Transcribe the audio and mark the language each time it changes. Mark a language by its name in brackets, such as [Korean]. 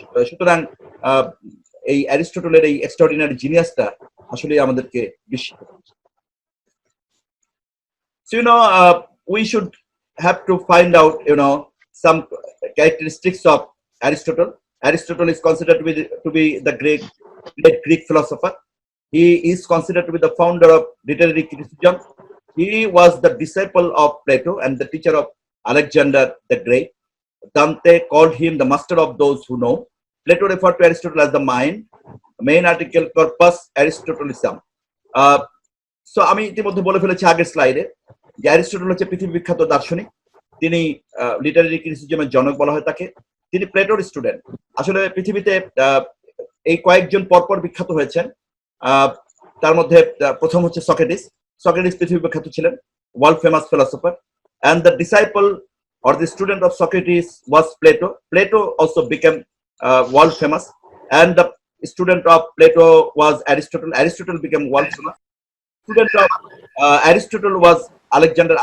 [Bangla] সুতরাং এই অ্যারিস্টটলের এই এক্সট্রাঅর্ডিনারি জিনিয়াসটা আসলে আমাদেরকে বিস্মিত করছে। [English] So we should have to find out some characteristics of Aristotle. Aristotle is considered to be the great Greek philosopher. He is considered to be the founder of literary criticism. He was the disciple of Plato and the teacher of Alexander the Great. Dante called him the master of those who know. Plato referred to Aristotle as the mind. Main article corpus Aristotelism. [Bangla] So আমি ইতিমধ্যে বলে ফেলেছি আগের স্লাইডে যে Aristotle হচ্ছে পৃথিবী বিখ্যাত দার্শনিক, তিনি লিটারারি ক্রিটিসিজমের জনক বলা হয় তাকে। তিনি প্লেটোর স্টুডেন্ট। আসলে পৃথিবীতে এই কয়েকজন পরপর বিখ্যাত হয়েছেন, তার মধ্যে প্রথম হচ্ছে সক্রেটিস। সক্রেটিস পৃথিবী বিখ্যাত ছিলেন, world famous philosopher, [English] and the disciple or the student of Socrates was Plato. Plato also became world famous, and the student of Plato was Aristotle. Aristotle became world famous. Student of Aristotle was Alexander.